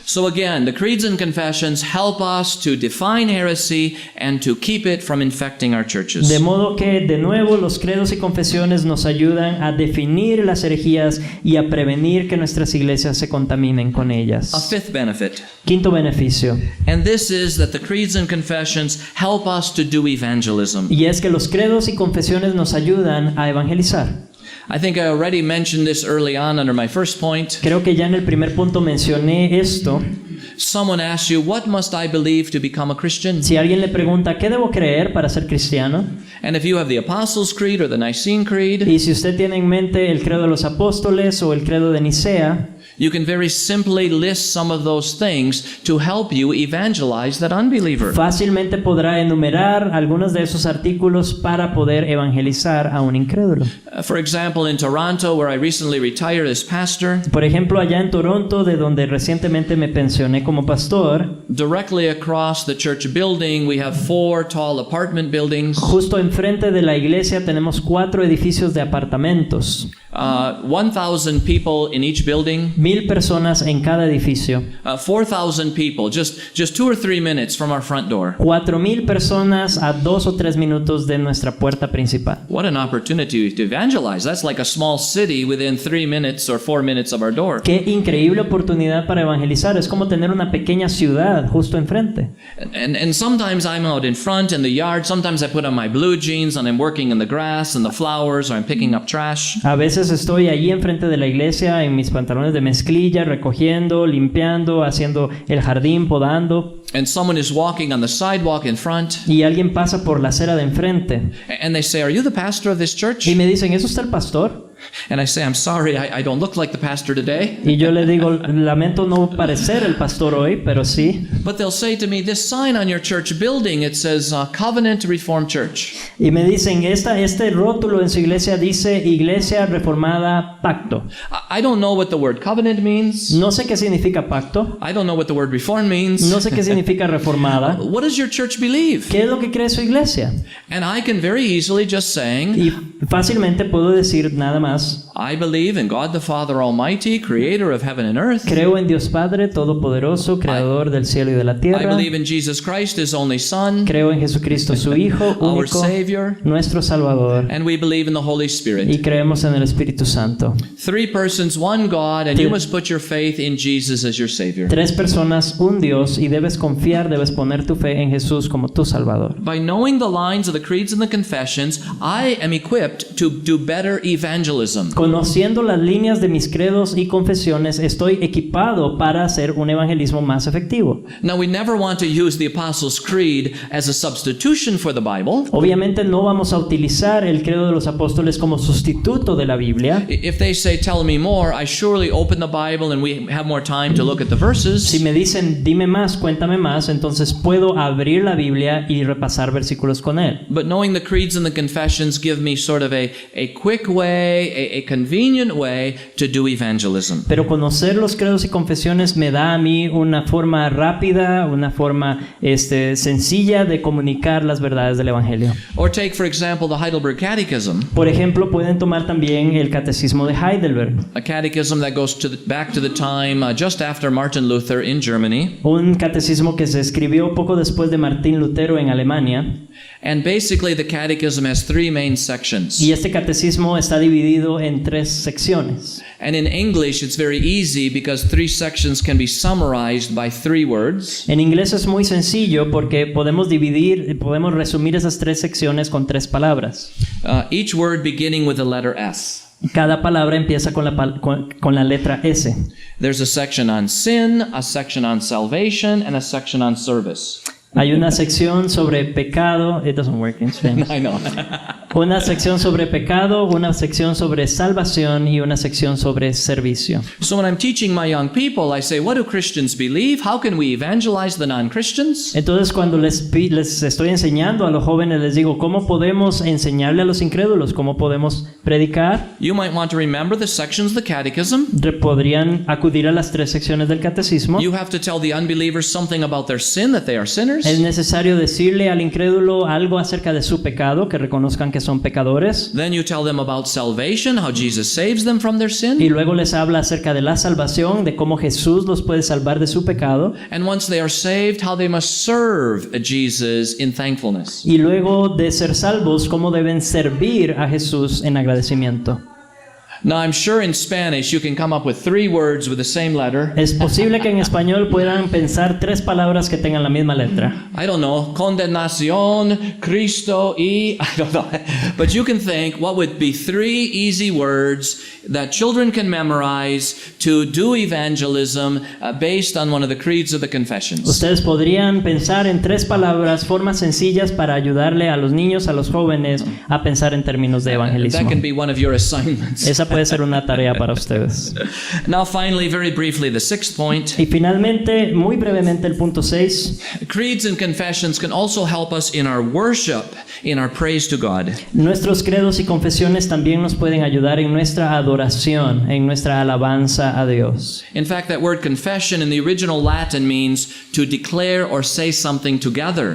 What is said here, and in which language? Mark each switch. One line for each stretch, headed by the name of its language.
English: So again, the creeds and confessions help us to define heresy and to keep it from infecting our churches.
Spanish: De modo que, de nuevo, los credos y confesiones nos ayudan a definir las herejías y a prevenir que nuestras iglesias se contaminen con A ellas.
English: fifth benefit,
Spanish: Quinto beneficio,
English: and this is that the creeds and confessions help us to do evangelism.
Spanish: y es que los credos y confesiones nos ayudan a evangelizar.
English: I think I already mentioned this early on under my first point.
Spanish: Creo que ya en el primer punto mencioné esto.
English: Someone asks you, what must I believe to become a Christian?
Spanish: Si alguien le pregunta, ¿qué debo creer para ser cristiano?
English: And if you have the Apostles' Creed or the Nicene Creed,
Spanish: Y si usted tiene en mente el credo de los apóstoles o el credo de Nicea,
English: you can very simply list some of those things to help you evangelize that unbeliever.
Spanish: fácilmente podrá enumerar algunos de esos artículos para poder evangelizar a un incrédulo.
English: For example, in Toronto, where I recently retired as pastor,
Spanish: Por ejemplo, allá en Toronto, de donde recientemente me pensioné como pastor,
English: directly across the church building, we have 4 tall apartment buildings.
Spanish: justo enfrente de la iglesia tenemos 4 edificios de apartamentos,
English: 1,000 people in each building,
Spanish: 1000 personas en cada edificio,
English: 4,000 people, just 2 or 3 minutes from our front door.
Spanish: 4000 personas a 2 o 3 minutos de nuestra puerta principal.
English: What an opportunity to evangelize. That's like a small city within 3 minutes or 4 minutes of our door.
Spanish: Qué increíble oportunidad para evangelizar, es como tener una pequeña ciudad justo enfrente.
English: And sometimes I'm out in front in the yard. Sometimes I put on my blue jeans and I'm working in the grass and the flowers or I'm picking up trash.
Spanish: A veces estoy allí enfrente de la iglesia en mis pantalones de mezclilla, recogiendo, limpiando, haciendo el jardín, podando,
English: And someone is walking on the sidewalk in front
Spanish: y alguien pasa por la acera de enfrente
English: and they say, "Are you the pastor of this church?"
Spanish: y me dicen, ¿es usted el pastor?
English: And I say, "I'm sorry, I don't look like the pastor today."
Spanish: Y yo le digo, lamento no parecer el pastor hoy, pero sí.
English: But they'll say to me, "This sign on your church building, it says Covenant Reformed Church."
Spanish: Y me dicen, este rótulo en su iglesia dice Iglesia Reformada Pacto.
English: I don't know what the word covenant means.
Spanish: No sé qué significa pacto,
English: I don't know what the word reform means.
Spanish: no sé qué significa reformada.
English: What does your church believe?
Spanish: ¿Qué es lo que cree su iglesia?
English: And I can very easily just saying,
Spanish: Y fácilmente puedo decir nada más.
English: I believe in God the Father Almighty, creator of heaven and earth.
Spanish: Creo en Dios Padre Todopoderoso, Creador del cielo y de la
English: I
Spanish: tierra.
English: believe in Jesus Christ, His only Son,
Spanish: Creo en Jesucristo, su Hijo
English: our
Spanish: único,
English: Savior,
Spanish: nuestro Salvador.
English: and we believe in the Holy
Spanish: Y
English: Spirit.
Spanish: creemos en el Espíritu Santo.
English: 3 persons, one God, and you must put your faith in Jesus as your Savior.
Spanish: 3 personas, un Dios, y debes confiar, debes poner tu fe en Jesús como tu Salvador.
English: By knowing the lines of the creeds and the confessions, I am equipped to do better evangelism.
Spanish: conociendo las líneas de mis credos y confesiones, estoy equipado para hacer un evangelismo más efectivo.
English: Now, we never want to use the Apostles' Creed as a substitution for the Bible.
Spanish: Obviamente no vamos a utilizar el credo de los apóstoles como sustituto de la Biblia.
English: If they say, tell me more, I surely open the Bible and we have more time to look at the verses.
Spanish: Si me dicen, dime más, cuéntame más, entonces puedo abrir la Biblia y repasar versículos con él.
English: But knowing the creeds and the confessions give me sort of a quick way, a convenient way to do evangelism.
Spanish: Pero conocer los credos y confesiones me da a mí una forma rápida, una forma sencilla de comunicar las verdades del Evangelio.
English: Or take, for example, the Heidelberg Catechism.
Spanish: Por ejemplo, pueden tomar también el Catecismo de Heidelberg.
English: A catechism that goes back to the time just after Martin Luther in Germany.
Spanish: Un catecismo que se escribió poco después de Martín Lutero en Alemania.
English: And basically the catechism has three main sections.
Spanish: Y este catecismo está dividido en 3 secciones.
English: And in English it's very easy because 3 sections can be summarized by 3 words.
Spanish: En inglés es muy sencillo porque podemos resumir esas 3 secciones con 3 palabras.
English: Each word beginning with the letter S.
Spanish: Cada palabra empieza con la letra S.
English: There's a section on sin, a section on salvation, and a section on service.
Spanish: Hay una sección sobre pecado.
English: It doesn't work in Spanish. I know.
Spanish: Una sección sobre pecado, una sección sobre salvación y una sección sobre servicio.
English: So when I'm teaching my young people, I say, what do Christians believe? How can we evangelize the non-Christians?
Spanish: Entonces, cuando les estoy enseñando a los jóvenes, les digo, ¿cómo podemos enseñarle a los incrédulos? ¿Cómo podemos predicar?
English: You might want to remember the sections of the catechism.
Spanish: Podrían acudir a las 3 secciones del catecismo.
English: You have to tell the unbelievers something about their sin, that they are sinners.
Spanish: Es necesario decirle al incrédulo algo acerca de su pecado, que reconozcan que son pecadores.
English: Then you tell them about salvation, how Jesus saves them from their sin.
Spanish: Y luego les habla acerca de la salvación, de cómo Jesús los puede salvar de su pecado.
English: And once they are saved, how they must serve Jesus in thankfulness.
Spanish: Y luego de ser salvos, cómo deben servir a Jesús en agradecimiento.
English: Now, I'm sure in Spanish you can come up with 3 words with the same letter.
Spanish: Es posible que en español puedan pensar 3 palabras que tengan la misma letra.
English: I don't know,
Spanish: condenación, Cristo y
English: I don't know. But you can think what would be 3 easy words that children can memorize to do evangelism based on one of the creeds of the confessions.
Spanish: Ustedes podrían pensar en 3 palabras, formas sencillas para ayudarle a los niños, a los jóvenes a pensar en términos de evangelismo.
English: That can be one of your assignments.
Spanish: Esa puede ser una tarea para ustedes.
English: Now finally, very briefly, the 6th point.
Spanish: Y finalmente, muy brevemente, el punto 6.
English: Creeds and confessions can also help us in our worship, in our praise to God.
Spanish: Nuestros credos y confesiones también nos pueden ayudar en nuestra adoración, en nuestra alabanza a Dios.
English: In fact, that word confession in the original Latin means to declare or say something together.